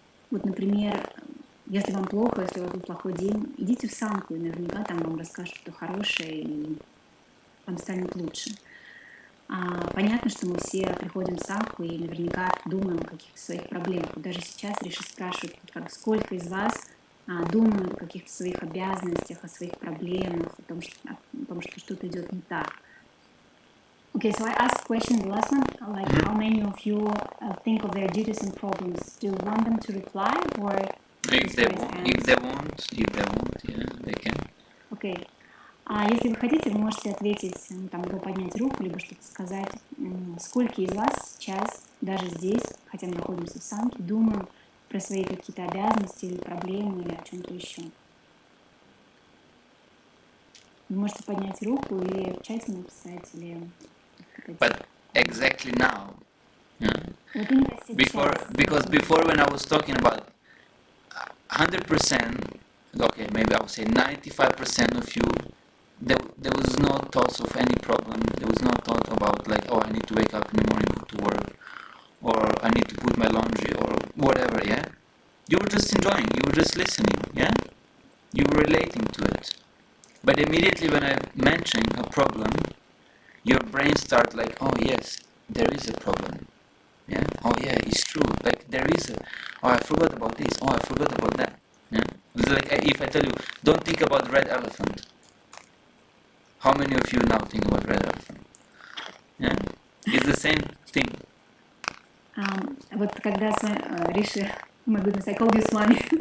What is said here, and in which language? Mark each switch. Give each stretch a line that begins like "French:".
Russian: Вот, например, если вам плохо, если у вас был плохой день, идите в самку, и наверняка там вам расскажут что-то хорошее, и вам станет лучше. Понятно, что мы все приходим в самку и наверняка думаем о каких-то своих проблемах. Вот даже сейчас Риши спрашивает, сколько из вас думают о каких-то своих обязанностях, о своих проблемах, о том, что что-то идет не так.
English: Okay, so I asked question, the last one, like how many of you think of their duties and problems? Do you want them to reply or if they want, yeah, they can. Okay.
Russian: Если вы хотите, вы можете ответить, там, либо поднять руку, либо что-то сказать. Сколько из вас сейчас, даже здесь, хотя мы находимся в самке, думаем про свои какие-то обязанности или проблемы, или о чем-то еще? Вы можете поднять руку или в чате написать, или...
English: But exactly now, yeah.
Russian: Вот именно сейчас.
English: Because before when I was talking about 100%, okay, maybe I would say 95% of you, there was no thoughts of any problem. There was no thought about like, oh, I need to wake up in the morning, go to work, or I need to put my laundry, or whatever, yeah? You were just enjoying, you were just listening, yeah? You were relating to it. But immediately when I mention a problem, your brain starts like, oh yes, there is a problem. Yeah? Oh yeah, it's true. Like there is oh, I forgot about this, oh, I forgot about that. Yeah? It's like if I tell you, don't think about red elephant. How many of you now think about red elephant? Yeah? It's the same thing.
Russian: Вот когда
English: Риши, my goodness, I called you
Russian: с вами.